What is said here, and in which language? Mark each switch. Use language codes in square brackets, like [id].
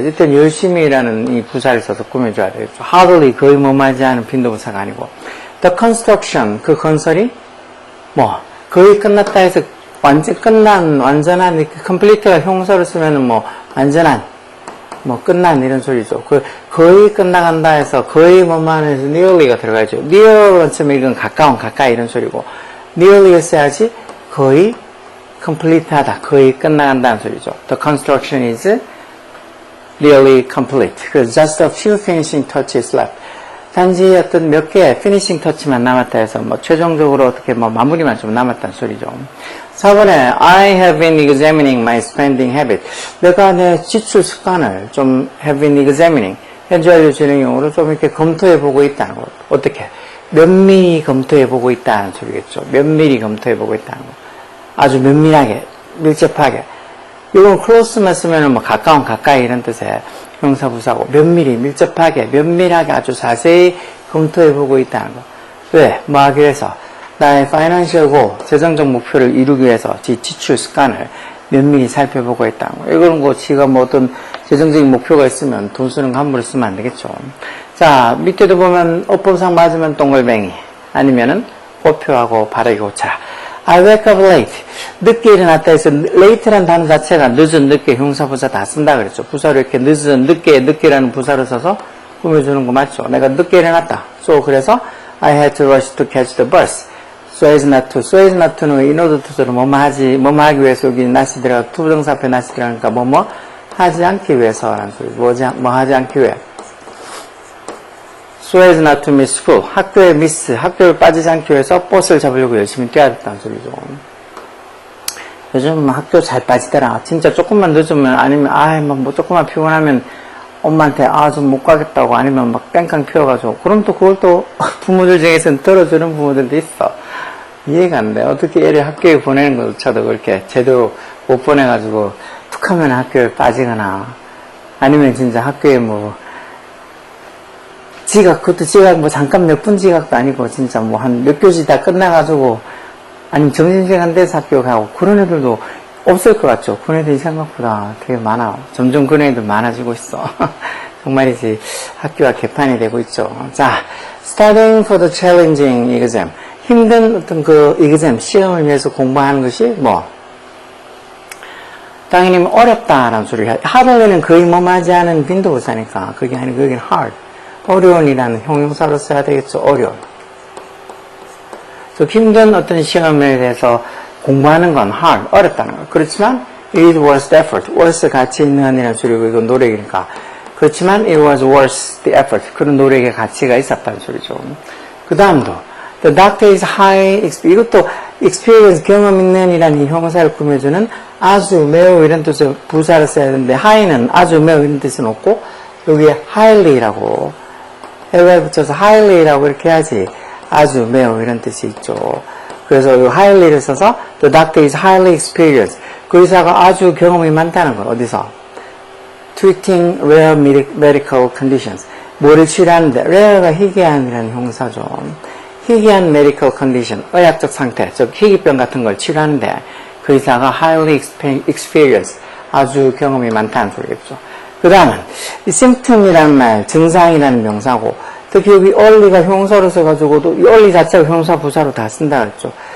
[ko] 이때는 열심히라는 이 부사를 써서 꾸며줘야 되겠죠. hardly 거의 뭐하지 않은 빈도부사가 아니고 [en] the construction [ko] 그 건설이 뭐 거의 끝났다 해서 완전한 complete가 형용사를 쓰면은 뭐 완전한 뭐 끝난 이런 소리죠. 거의 끝나간다 해서 거의 뭐만 해서 nearly가 들어가죠. near는 처음에 이건 가까이 이런 소리고 nearly 써야지 거의 complete 하다. 거의 끝나간다는 소리죠. [en] The construction is nearly complete. [ko] 그래서 [en] just a few finishing touches left. [ko] 단지 어떤 몇 개의 피니싱 터치만 남았다 해서 뭐 최종적으로 어떻게 뭐 마무리만 좀 남았다는 소리죠. 4번에 [en] I have been examining my spending habit. [ko] 내가 내 지출 습관을 좀 [en] have been examining [ko] 현재 완료 진행형으로 좀 이렇게 검토해 보고 있다는 거. 어떻게? 면밀히 검토해 보고 있다는 소리겠죠. 면밀히 검토해 보고 있다는 거. 아주 면밀하게, 밀접하게. 이건 close만 쓰면은 뭐 가까이 이런 뜻의 형사부사고 면밀히, 밀접하게, 면밀하게 아주 자세히 검토해보고 있다는 거. 왜? 뭐 하기 위해서? 나의 파이낸셜 고, 재정적 목표를 이루기 위해서 지출 습관을 면밀히 살펴보고 있다는 거. 이거는 뭐 지가 뭐 어떤 재정적인 목표가 있으면 돈 쓰는 거 함부로 쓰면 안 되겠죠. 자, 밑에도 보면 어법상 맞으면 동글뱅이 아니면은 고표하고 바르게 고쳐라. [en] I wake up late. [ko] 늦게 일어났다 해서 late라는 단어 자체가 늦은, 늦게 형사부사 다 쓴다 그랬죠. 부사로 이렇게 늦은, 늦게라는 부사를 써서 꾸며주는 거 맞죠. 내가 늦게 일어났다. [en] So [ko] 그래서 [en] I had to rush to catch the bus. [ko] So as not to는 in order to로 뭐뭐 하기 위해서 여기 not이 들어가 투부정사 앞에 not이 들어가니까 뭐뭐 하지 않기 위해서라는 소리. 뭐 하지 않기 위해. [en] So as not to miss school. [ko] 학교를 빠지지 않기 위해서 버스를 잡으려고 열심히 뛰어야 됐다는 소리죠. 요즘 학교 잘 빠지더라. 진짜 조금만 늦으면, 아니면, 뭐 조금만 피곤하면 엄마한테, 좀 못 가겠다고, 아니면 막 뺑깡 피워가지고. 그럼 또 그걸 또 부모들 중에서는 들어주는 부모들도 있어. 이해가 안 돼. 어떻게 애를 학교에 보내는 것조차도 그렇게 제대로 못 보내가지고, 툭 하면 학교에 빠지거나, 아니면 진짜 학교에 뭐, 지각, 그것도 지각, 뭐 잠깐 몇 분 지각도 아니고, 진짜 뭐 한 몇 교시 다 끝나가지고, 아니면 점심시간 돼서 학교 가고, 그런 애들도 없을 것 같죠? 그런 애들이 생각보다 되게 많아. 점점 그런 애들 많아지고 있어. 정말이지, 학교가 개판이 되고 있죠. 자, [en] studying for the challenging exam. [ko] 힘든 어떤 그 exam, 시험을 위해서 공부하는 것이 뭐, 당연히 어렵다라는 소리가, hard는 거의 뭐하지 않은 빈도부사니까, 그게 아니고 여기는 hard. 어려운이라는 형용사로 써야 되겠죠. 어려운. 힘든 어떤 시험에 대해서 공부하는 건 hard, 어렵다는 거예요. 그렇지만 [en] it was the effort. [ko] was 가치 있는 이라는 소리고 이건 노력이니까. 그렇지만 [en] it was worth the effort. [ko] 그런 노력의 가치가 있었다는 소리죠. 그 다음도 [en] the doctor is high [ko] 이것도 experience, 경험 있는 이라는 이 형사를 꾸며주는 아주, 매우 이런 뜻의 부사를 써야 되는데 high는 아주, 매우 이런 뜻은 없고 여기에 highly라고 해외에 붙여서 highly라고 이렇게 해야지 아주, 매우 이런 뜻이 있죠. 그래서 이 [en] highly를 써서 the doctor is highly experienced. [ko] 그 의사가 아주 경험이 많다는 걸 어디서? [en] treating rare medical conditions. [ko] 뭐를 치료하는데 rare가 희귀한이라는 형사죠. 희귀한 medical condition, 의학적 상태, 즉 희귀병 같은 걸 치료하는데 그 의사가 highly experienced, 아주 경험이 많다는 소리겠죠. 그 다음은 이 symptom이라는 말, 증상이라는 명사고 특히 여기 early가 형사로 써가지고도 이 early 자체가 형사 부사로 다 쓴다 그랬죠.